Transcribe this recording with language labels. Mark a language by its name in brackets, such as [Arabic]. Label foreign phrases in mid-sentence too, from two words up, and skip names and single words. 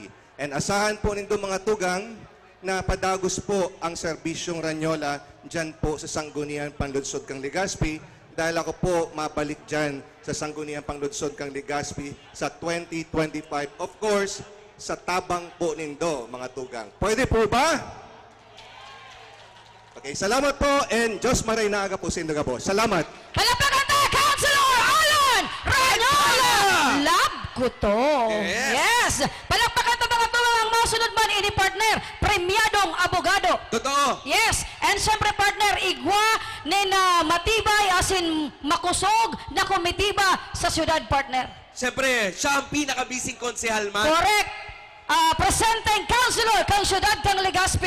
[Bikol] And asahan po nindo mga tugang na padagos po ang serbisyong Ranyola dyan po sa Sanggunian Panlunsod kang Legazpi dahil ako po mabalik dyan sa Sanggunian Panlunsod kang Legazpi sa 2025. [English] Of course, [Bikol] sa tabang po nindo mga tugang. Pwede po ba? Okay, salamat po and Diyos maray na aga po sa Indoga po. Salamat. Palakpakan to, Councilor Alan Ranyola! Love ko to. Yes! Palakpakan to mga tulong ang masunod man ini partner, premyadong abogado. Totoo. [English] Yes! [Bikol] And syempre partner, igwa ni na matibay asin makusog na komitiba sa syudad partner. Siyempre, siya ang pinakabising konsehal man. [English] Correct! Presenting Councilor [Bikol] kang syudad kang Legazpi.